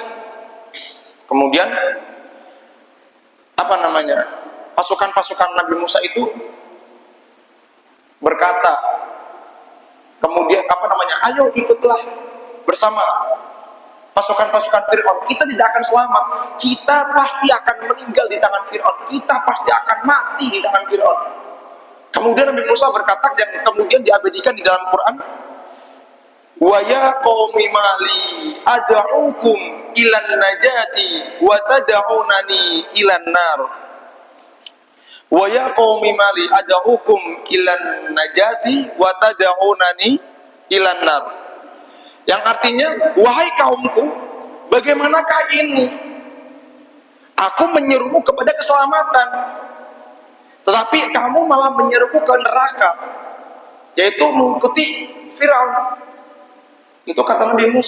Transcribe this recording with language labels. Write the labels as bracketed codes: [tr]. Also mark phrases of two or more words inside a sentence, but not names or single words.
[id] Kemudian pasukan-pasukan Nabi Musa itu berkata, kemudian ayo ikutlah bersama pasukan-pasukan Fir'aun. Kita tidak akan selamat, kita pasti akan meninggal di tangan Fir'aun, kita pasti akan mati di tangan Fir'aun. Kemudian Nabi Musa berkata, yang kemudian diabadikan di dalam Quran, [ar] ويا قوم ما لي أدعوكم إلى النجاة وتدعونني إلى النار. ويا قوم ما لي أدعوكم إلى النجاة وتدعونني إلى النار. [id] Yang artinya, wahai kaumku, bagaimanakah ini? Aku menyerumu kepada keselamatan, tetapi kamu malah menyeruku ke neraka, yaitu mengikuti Firaun. Itu kata Nabi Musa.